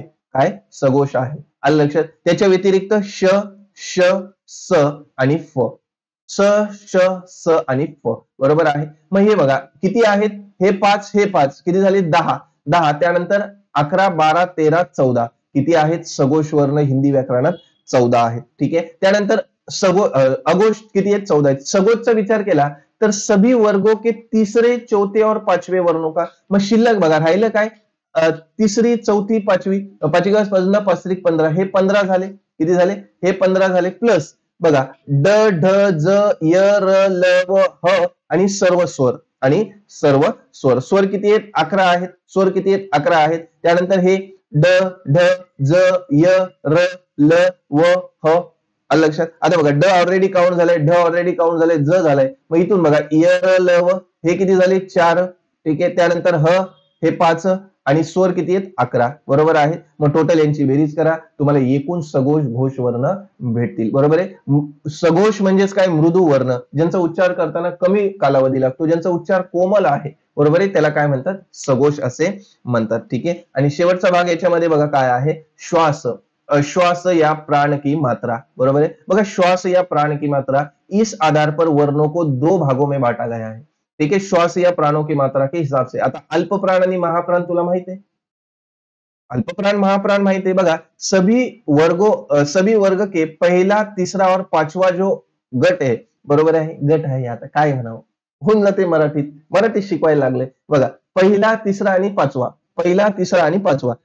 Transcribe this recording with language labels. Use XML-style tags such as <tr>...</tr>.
<mr>काय, सघोष आहे. आलं लक्षात. त्याच्या व्यतिरिक्त श श स आणि फ, स श स आणि फ, बरोबर आहे. मग हे बघा किती आहेत, हे 5, हे 5, किती झाले, 10. 10 त्यानंतर 11 12 13 14 किती आहेत, सघोष वर्ण हिंदी व्याकरणात 14 आहेत. ठीक आहे. त्यानंतर अघोष किती आहेत, 14 आहेत. सघोषचा विचार केला तर</mr> <hi>सभी वर्गों के तीसरे चौथे और पाचवे वर्णों का.</hi> <mr>मग शिल्लक बघा राहिलं काय, तिसरी चौथी पाचवी, 5 15, हे 15 झाले. किती झाले, हे 15 झाले. प्लस बघा ड ढ ज य र ल व ह आणि सर्व स्वर, आणि सर्व स्वर. स्वर किती आहेत, 11 आहेत. स्वर किती आहेत, 11 आहेत. त्यानंतर हे ड ढ ज य र ल व ह. आलं लक्षात. आता बघा ड ऑलरेडी काउंट झालंय, ढ ऑलरेडी काउंट झालंय, ज झालंय. मग इथून बघा य र ल व हे किती झाले, 4. ठीक आहे. त्यानंतर ह हे 5 आणि स्वर किती आहेत, 11, बरोबर आहे. मग टोटल यांची बेरीज करा, तुम्हाला एकूण सघोष घोष वर्ण भेटतील, बरोबर आहे. सघोष म्हणजेच काय, मृदू वर्ण, ज्यांचा उच्चार करताना कमी कालावधी लागतो, ज्यांचा उच्चार कोमल आहे, बरोबर आहे, त्याला काय म्हणतात, सघोष असे म्हणतात. ठीक आहे. आणि शेवटचा भाग याच्यामध्ये बघा काय आहे, श्वास.</mr> <hi>श्वास या प्राण की मात्रा, बरोबर है। बघा श्वास या प्राण की मात्रा, इस आधार पर वर्णों को दो भागों में बांटा गया है, ठीक है, श्वास या प्राणों की मात्रा के हिसाब से।</hi> <mr>आता अल्प प्राण आणि महाप्राण तुला माहित आहे? अल्पप्राण महाप्राण माहित है बघा,</mr> <hi>सभी वर्ग के पहला तीसरा और पाचवा</hi> <mr>जो गट आहे, बरोबर आहे, गट आहे, आता काय म्हणावं, होऊन जाते मराठीत शिकवायला लागले बघा, पहिला तिसरा आणि पाचवा, पहिला तिसरा आणि पाचवा।</mr>